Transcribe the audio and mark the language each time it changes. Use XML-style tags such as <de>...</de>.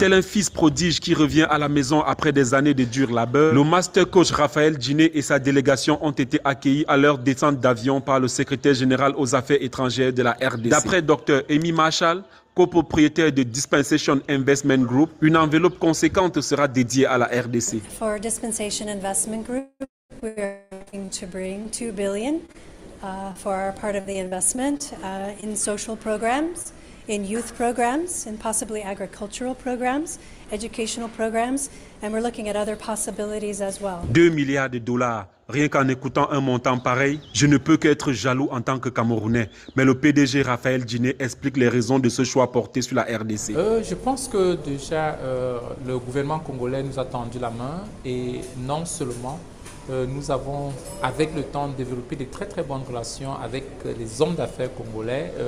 <fr>Tel un fils prodige qui revient à la maison après des années de dur labeur, le master coach Raphaël Djiné et sa délégation ont été accueillis à leur descente d'avion par le secrétaire général aux affaires étrangères de la RDC. D'après Dr Amy Marshall, copropriétaire de Dispensation Investment Group, une enveloppe conséquente sera dédiée à la RDC.</fr> <en>For Dispensation Investment Group, we are looking to bring $2 billion for our part of the investment in social programs, in youth programs, and possibly agricultural programs, educational programs, and we're looking at other possibilities as well.</en> <fr>2 milliards de dollars. Rien qu'en écoutant un montant pareil, je ne peux qu'être jaloux en tant que Camerounais. Mais le PDG Raphaël Djiné explique les raisons de ce choix porté sur la RDC. Je pense que déjà le gouvernement congolais nous a tendu la main et non seulement nous avons avec le temps développé de très très bonnes relations avec les hommes d'affaires congolais.</fr>